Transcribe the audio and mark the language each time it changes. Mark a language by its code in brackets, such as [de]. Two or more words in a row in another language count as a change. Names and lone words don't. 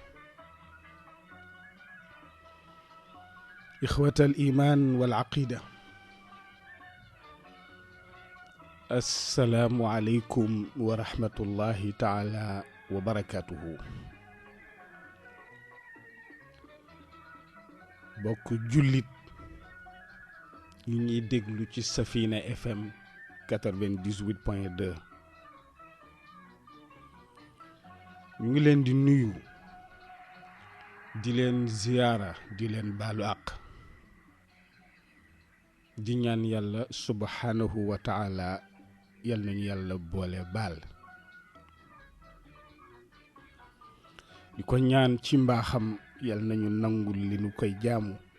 [ar] إخوة الإيمان والعقيدة، السلام عليكم ورحمة الله تعالى وبركاته. [wo] mbokk jullit ñi déglu ci Safina FM 98.2 ñu ngi leen di nuyu di leen ziyaara di leen baalu àq di ñaan yàlla [ar] سبحانه وتعالى [wo] yal nañu yàlla boole baal di ko ñaan ci mbaaxam yal nañu nangul li nu koy jaamu